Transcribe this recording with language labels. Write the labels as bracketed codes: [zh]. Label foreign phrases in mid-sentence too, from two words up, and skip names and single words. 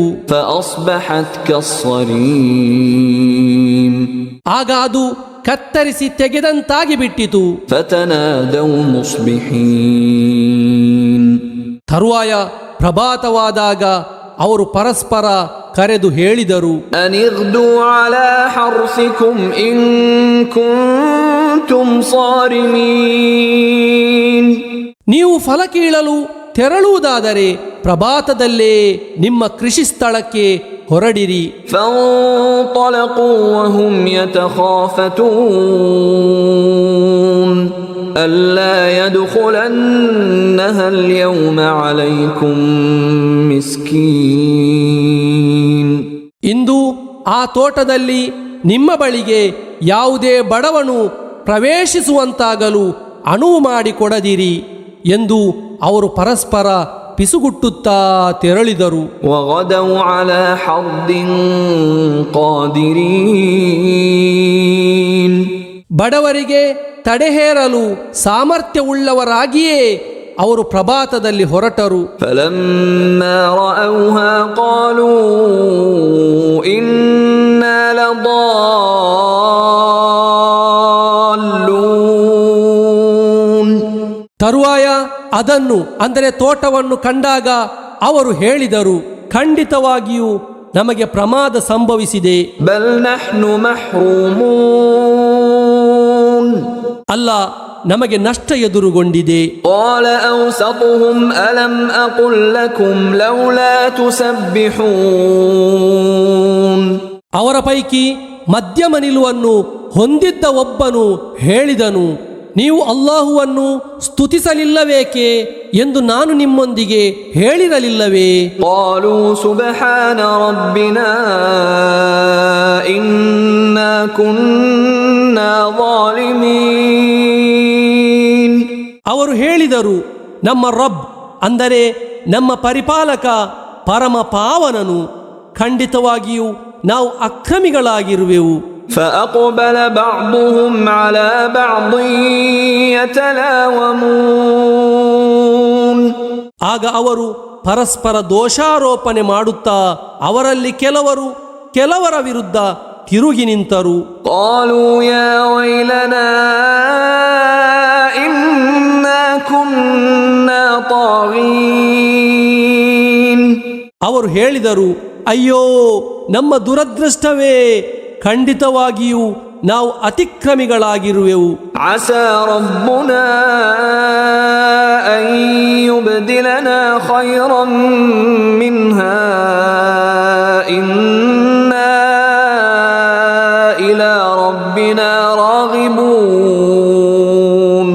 [ar] فأصبحت كالصريم. [kn] ಆಗ ಅದು ಕತ್ತರಿಸಿ ತೆಗೆದಂತಾಗಿ ಬಿಟ್ಟಿತು. [ar] فتنادوا مصبحين. [kn] ತರುವಾಯ ಪ್ರಭಾತವಾದಾಗ ಅವರು ಪರಸ್ಪರ ಕರೆದು ಹೇಳಿದರು, [ar] أن اغدوا على حرثكم إن كنتم صارمين. [kn] ನೀವು ಫಲ ಕೀಳಲು ತೆರಳುವುದಾದರೆ ಪ್ರಭಾತದಲ್ಲೇ ನಿಮ್ಮ ಕೃಷಿ ಸ್ಥಳಕ್ಕೆ ಹೊರಡಿರಿ. [ar] فانطلقوا وهم يتخافتون ألا يدخلنها اليوم عليكم مسكين. [kn] ಇಂದು ಆ ತೋಟದಲ್ಲಿ ನಿಮ್ಮ ಬಳಿಗೆ ಯಾವುದೇ ಬಡವನು ಪ್ರವೇಶಿಸುವಂತಾಗಲು ಅನುವು ಮಾಡಿಕೊಡದಿರಿ ಎಂದು ಅವರು ಪರಸ್ಪರ ಪಿಸುಗುಟ್ಟುತ್ತಾ ತೆರಳಿದರು. [ar] وغدوا على حرد قادرين. [kn] ಬಡವರಿಗೆ ತಡೆಹೇರಲು ಸಾಮರ್ಥ್ಯವುಳ್ಳವರಾಗಿಯೇ ಅವರು ಪ್ರಭಾತದಲ್ಲಿ ಹೊರಟರು. [ar] فلما رأوها قالوا إنا لضالون. [kn] ತರುವಾಯ ಅದನ್ನು ಅಂದರೆ ತೋಟವನ್ನು ಕಂಡಾಗ ಅವರು ಹೇಳಿದರು, ಖಂಡಿತವಾಗಿಯೂ ನಮಗೆ ಪ್ರಮಾದ ಸಂಭವಿಸಿದೆ. [ar] بل نحن محرومون. [kn] ಅಲ್ಲ, ನಮಗೆ ನಷ್ಟ ಎದುರುಗೊಂಡಿದೆ. [ar] قال أوسطهم ألم أقل لكم لولا تسبحون. [kn] ಅವರ ಪೈಕಿ ಮಧ್ಯಮ ನಿಲುವನ್ನು ಹೊಂದಿದ್ದ ಒಬ್ಬನು ಹೇಳಿದನು, ನೀವು ಅಲ್ಲಾಹುವನ್ನು ಸ್ತುತಿಸಲಿಲ್ಲವೇಕೆ ಎಂದು ನಾನು ನಿಮ್ಮೊಂದಿಗೆ ಹೇಳಿರಲಿಲ್ಲವೇ? [ar] قالوا سبحان ربنا إنا كنا ظالمين. [kn] ಅವರು ಹೇಳಿದರು, ನಮ್ಮ ರಬ್ ಅಂದರೆ ನಮ್ಮ ಪರಿಪಾಲಕ ಪರಮ ಪಾವನನು, ಖಂಡಿತವಾಗಿಯೂ ನಾವು ಅಕ್ರಮಿಗಳಾಗಿರುವೆವು. [ar] فأقبل بعضهم على بعض يتلاومون. [kn] ಆಗ ಅವರು ಪರಸ್ಪರ ದೋಷಾರೋಪಣೆ ಮಾಡುತ್ತಾ ಅವರಲ್ಲಿ ಕೆಲವರ ವಿರುದ್ಧ ತಿರುಗಿ ನಿಂತರು. [ar] قالوا يا ويلنا إنا كنا طاغين. [kn] ಅವರು ಹೇಳಿದರು, ಅಯ್ಯೋ ನಮ್ಮ ದುರದೃಷ್ಟವೇ, ಖಂಡಿತವಾಗಿಯೂ ನಾವು ಅತಿಕ್ರಮಿಗಳಾಗಿರುವೆವು. [ar] عسى ربنا أن يبدلنا خيرا منها إنا إلى ربنا راغبون.